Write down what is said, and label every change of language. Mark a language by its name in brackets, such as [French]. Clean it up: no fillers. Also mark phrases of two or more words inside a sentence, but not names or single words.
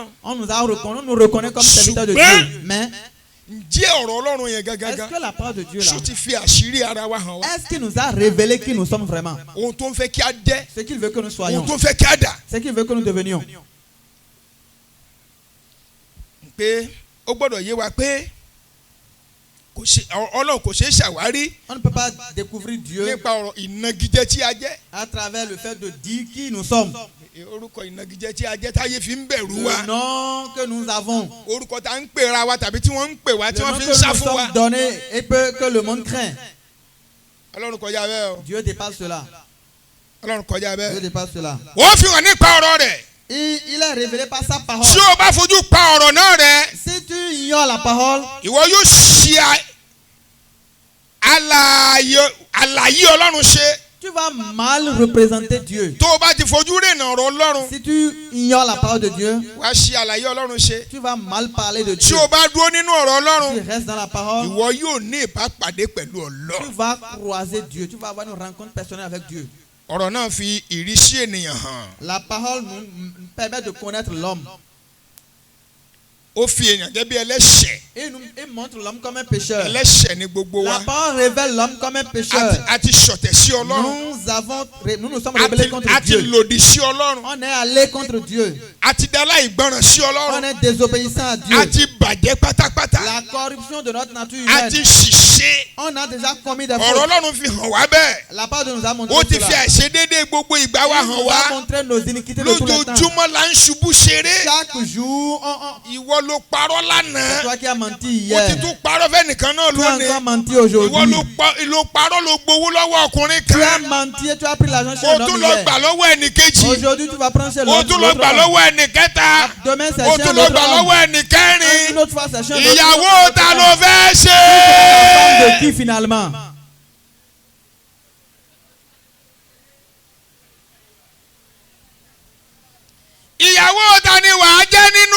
[French] On nous reconnaît comme serviteurs de [Yoruba] Ṣùgbọ́n- [French] Dieu. Mais [Yoruba] ǹjẹ́ ọ̀rọ̀ Ọlọ́run yẹn [French] est-ce [Yoruba] gángan [French] que la parole de Dieu là, [Yoruba] ṣó ti fi àṣírí ara wa hàn wá. [French] est-ce qu'il nous a révélé qui nous sommes vraiment? [Yoruba] ohun tó ń fẹ́ kí a jẹ́ [French] Ce qu'il veut que nous soyons. [Yoruba] ohun tó ń fẹ́ kí a dà. [French] Ce qu'il veut que nous devenions. [Yoruba] pé ó gbọ́dọ̀ yé wa pé Ọlọ́run kò ṣeé ṣàwárí [French] On ne peut pas découvrir Dieu [Yoruba] nípa ọ̀rọ̀ ìnagijẹ tí a jẹ́. [French] à travers le fait de dire qui nous sommes. [Yoruba] orúkọ ìnagijẹ tí a jẹ́ táyé fi ń bẹ̀rù wa. [French] Le nom que nous avons. [Yoruba] orúkọ tá ń pera wa tàbí tí wọ́n ń pè wá tí [French] Le nom [Yoruba] wọ́n [French] que [Yoruba] fi ń sá [French] nous [Yoruba] fún wa. [French] sommes donnés et que le monde craint. [Yoruba] Ọlọ́run kọjá bẹ́ẹ̀ o. [French] Dieu dépasse cela. [Yoruba] Ọlọ́run kọjá [French] Dieu [Yoruba] bẹ́ẹ̀. [French] dépasse cela. [Yoruba] wọ́n fi hàn nípa ọ̀rọ̀ rẹ̀. [French] Il est révélé par sa parole. [Yoruba] tí o bá fojú pa ọ̀rọ̀ náà rẹ̀ [French] Si tu ignores la parole, [Yoruba] ìwọ yóò ṣe àlàyé Ọlọ́run ṣe [French] tu vas mal représenter Dieu. [Yoruba] tó o bá ti fojú rìnà ọ̀rọ̀ Ọlọ́run [French] Si tu ignores la parole de Dieu, [Yoruba] wàá ṣe àlàyé Ọlọ́run ṣe. [French] tu vas mal parler de [Yoruba] tí [French] Dieu. [Yoruba] o bá dúró nínú ọ̀rọ̀ Ọlọ́run [French] Tu restes dans la parole, [Yoruba] ìwọ yóò ní ìbápàdé pẹ̀lú [French] tu [Yoruba] Ọlọ́run. [French] vas croiser Dieu, tu vas avoir une rencontre personnelle avec Dieu. [Yoruba] ọ̀rọ̀ náà fi ìrísí ènìyàn hàn. [French] La parole nous permet de connaître l'homme. [Yoruba] ó fi èèyàn jẹ́ bí ẹlẹ́ṣẹ̀. [French] Et montre l'homme comme un pécheur. [Yoruba] ẹlẹ́ṣẹ̀ ni gbogbo wa. [French] La parole révèle l'homme comme un pécheur. [Yoruba] a ti ṣọ̀tẹ̀ sí Ọlọ́run. [French] Nous nous sommes rebellés contre [Yoruba] a ti [French] Dieu. [Yoruba] lòdì sí Ọlọ́run. [French] On est allé contre Dieu. [Yoruba] a ti dá láìgbọràn sí [French] On [Yoruba] Ọlọ́run. [French] est désobéissant à Dieu. [Yoruba] a ti bàjẹ́ pátápátá. [French] La corruption de notre nature [Yoruba] a ti [French] humaine. [Yoruba] ṣìṣe. [French] On a déjà commis des [Yoruba] ọ̀rọ̀ [French] fautes. [Yoruba] Ọlọ́run fi hàn wá bẹ́ẹ̀. [French] La parole de nous a montré [Yoruba] ó ti [French] cela. [Yoruba] fi àìṣedéédéé gbogbo ìgbà wa [French] Il [Yoruba] hàn [French] nous a [Yoruba] wá. [French] montré nos iniquités de tout le temps. [Yoruba] lójoojúmọ́ la ń ṣubú ṣeré. [French] Chaque jour, [Yoruba] ìwọ ló parọ́ [French] c'est [Yoruba] lánàá. [French] toi qui as menti [Yoruba] ó ti [French] hier. [Yoruba] tún parọ́ fẹ́nìkan náà [French] Tu as [Yoruba] lónìí. [French] encore menti [Yoruba] ìwọ [French] aujourd'hui. [Yoruba] ló parọ́ ló gbowó lọ́wọ́ ọkùnrin [French] Tu as [Yoruba] kan. [French] menti et tu as pris l'argent chez [Yoruba] ó [French] un [Yoruba] tún [French] homme [Yoruba] lọ [French] hier. [Yoruba] gbà lọ́wọ́ ẹnì kejì. [French] Aujourd'hui, tu vas prendre chez [Yoruba] ó [French] l'autre. [Yoruba] tún lọ gbà lọ́wọ́ ẹnì kẹta. [French] Demain, c'est [Yoruba] ó [French] chez [Yoruba] tún [French] un [Yoruba] lọ [French] autre [Yoruba] gbà [French] homme. [Yoruba] lọ́wọ́ ẹnì kẹrin. [French] Une autre fois, c'est chez un autre [Yoruba] ìyàwó [French] homme. [Yoruba] ta ló fẹ́ ṣe. [French] La femme de qui finalement? [Yoruba] ìyàwó ta ni wàá jẹ́ nínú